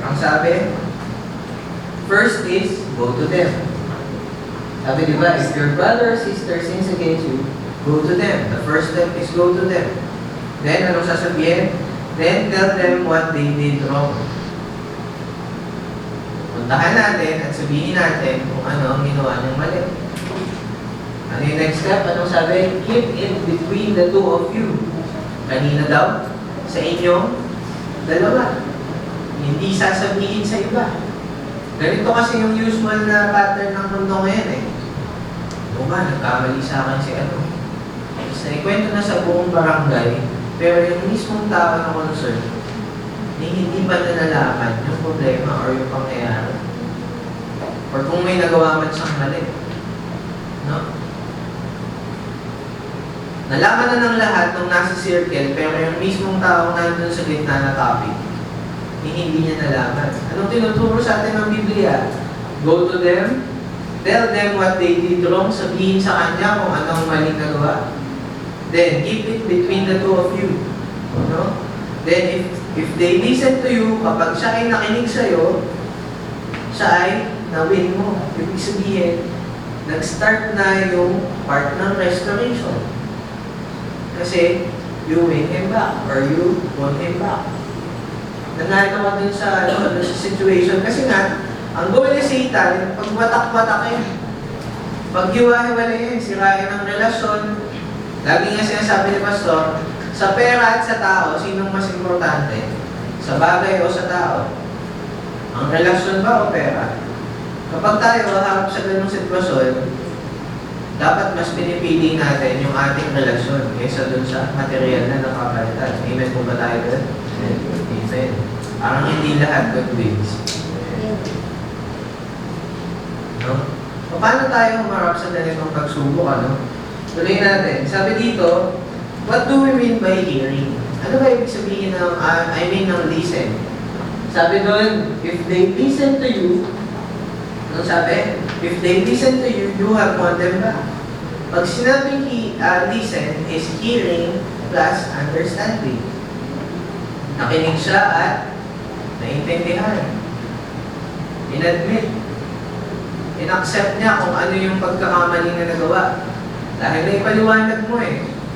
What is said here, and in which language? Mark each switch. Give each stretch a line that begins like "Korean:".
Filipino: Ang sabi,
English: first is, go to them.
Filipino: Sabi diba,
English: if your brother or sister sins against you, go to them. The first step is go to them. Then,
Filipino: anong sasabihin?
English: Then, tell them what they did wrong.
Filipino: Puntahan natin at sabihin natin kung ano ang ginawa niyang mali. Ano yung next step? Anong sabi?
English: Keep it between the two of you.
Filipino: Kanina daw, sa inyong dalawa. Hindi sasabihin sa iba. Ganito kasi yung usual na pattern ng mundo ngayon eh. O ba, nagkamali sa akin si ano. Sa ikwento na sa buong barangay, pero yung mismong tao na concern, hindi pa na nalaman yung problema or yung pangyayari. Or kung may nagawa man siyang mali. No? Nalaman na ng lahat nung nasa circle, pero yung mismong tao nandun sa gitna na topic, hindi niya nalaman. Anong tinuturo sa atin ng Biblia?
English: Go to them, tell them what they did wrong,
Filipino: sabihin sa kanya kung anong maling nagawa.
English: Then, keep it between the two of you. No? Then, if they listen to you,
Filipino: kapag siya ay nakinig sa'yo, siya ay na-win mo. Ibig sabihin, nag-start na yung part ng restoration.
English: Kasi, you win him back, or you won him back.
Filipino: Nanalo ka dun sa situation. Kasi nga, ang goal ni Satan, pag-watak-watak eh. Pag-hiwa-hiwalay eh, sirain ang relasyon. Lagi nga sinasabi ni Pastor, sa pera at sa tao, sinong mas importante? Sa bagay o sa tao? Ang relasyon ba o pera? Kapag tayo harap sa ganung sitwasyon, dapat mas pinipili natin yung ating relasyon kaysa dun sa material na nakapalitan.
English: Amen po ba tayo dun?
Filipino: Amen. Parang hindi lahat good wins. No? Paano tayo humarap sa ganitong pagsubok? Ano? Tuloy natin. Sabi dito,
English: what do we mean by hearing?
Filipino: Ano ba ibig sabihin ng, ng listen? Sabi doon,
English: if they listen to you,
Filipino: ano sabi?
English: If they listen to you, you have won them back.
Filipino: Pag sinabing
English: listen is hearing plus understanding.
Filipino: Nakinig siya at naintindihan. In-admit. In-accept niya kung ano yung pagkakamali na nagawa. Dahil na ipaliwanag mo eh.